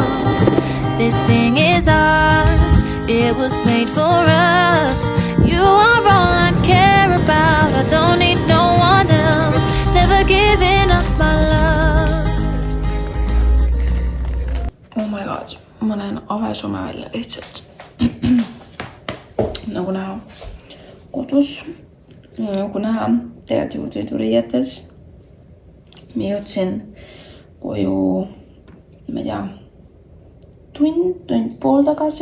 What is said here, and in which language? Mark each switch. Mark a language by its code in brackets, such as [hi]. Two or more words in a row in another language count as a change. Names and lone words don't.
[en] This thing is ours, it was made for us. You are all I care about, I don't need no one else. Never giving up my love. Oh my god, [et] ma näen avesume välja lihtsalt. Nagu näha kodus, nagu näha tegelikult jõuduriietes. Ma jõudsin koju, ma ei tea, tund pool tagasi.